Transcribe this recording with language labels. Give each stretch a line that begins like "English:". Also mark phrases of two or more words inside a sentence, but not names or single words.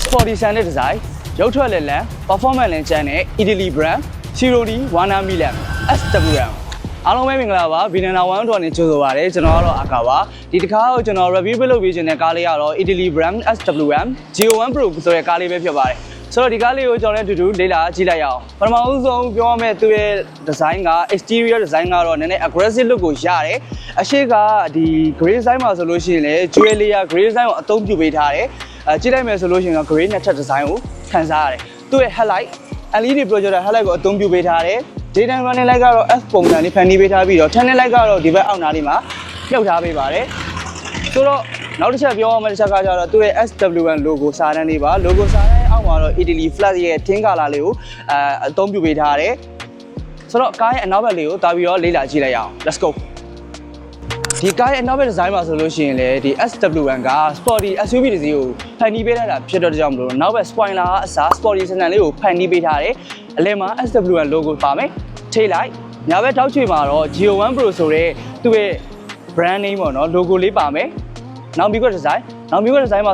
English: sporty standard design
Burmese: ရုပ်ထွက်လက်လံ performance လန်ချမ်းနဲ့
English: Italy brand
Burmese: Cironi Wana Milan SWM အားလုံးပဲမင်္ဂလာပါဗီနနာ1တော်နဲ့ကြိုဆိုပါရစေကျွန်တော်ကတော့အခါပါဒီတစ်ခါတော့ကျွန်တော် review ပြုလုပ်ပေးခြင်းတဲ့ကားလေးကတော့
English: Italy brand
Burmese: SWM G01 Pro ဆိုတဲ့ကားလေးပဲဖြစ်ပါတယ်ဆိုတော့ဒီကားလေးကိုကျွန်တော်လည်းအတူတူလေ့လာကြည့်လိုက်ရ အောင်ပထမဦးဆုံးပြောရမယ့်သူ့ရဲ့ design က
English: exterior design
Burmese: ကတော့နည်းနည်း
English: aggressive look
Burmese: ကိုရတယ်အရှိကဒီ
English: gray design
Burmese: မှာဆိုလို့ရှိရင်လည်း
English: jewel layer gray design
Burmese: ကိုအသုံးပြုပေးထားတယ်ကြည့်လိုက်မယ်ဆိုလို့ရှိရင်တော့ gray နဲ့ထပ် design ကို ခံစားရတယ်သူ့ရဲ့
English: headlight LED projector headlight
Burmese: ကိုအသုံးပြုပေးထားတယ်
English: daytime running light
Burmese: ကတော့ F ပုံစံလေးဖန်တီးပေးထားပြီးတော့
English: turning light
Burmese: ကတော့ဒီဘက်အောက်နားလေးမှာမြုပ်ထားပေးပါတယ် ဆိုတော့နောက်တစ်ချက်ပြောရမယ့်တစ်ချက်ကကျတော့သူ့ရဲ့ SWM logo စာတန်းလေးပါ logo စာတန်းအောက်မှာတော့ Italy flag ရဲ့
English: tin color
Burmese: လေးကိုအ သုံးပြုပေးထားတယ်ဆိုတော့ကားရဲ့အနောက်ဘက်လေးကိုတာပြီးတော့လေ့လာကြည့်လိုက်ရအောင်
English: let's go
Burmese: ဒီကားရဲ့အနောက်ဘက် design မှာဆိုလို့ရှိရင်လေဒီ SWM က
English: sporty SUV
Burmese: တစ်စီးကိုဖန်တီးပေးထားတာဖြစ်တော့ကြောင့်မလို့နောက်ဘက် spoiler ကအစား sporty ဆန်ဆန်လေးကိုဖန်တီးပေးထားတယ်အလယ်မှာ SWM logo ပါမယ်ထိလိုက်ညာဘက်ထောက်ချွေမှာတော့ G01 Pro ဆိုတဲ့သူ့ရဲ့
English: brand name
Burmese: ပေါ့နော် logo လေးပါမယ်နောက်ပြီးတော့ design မှာ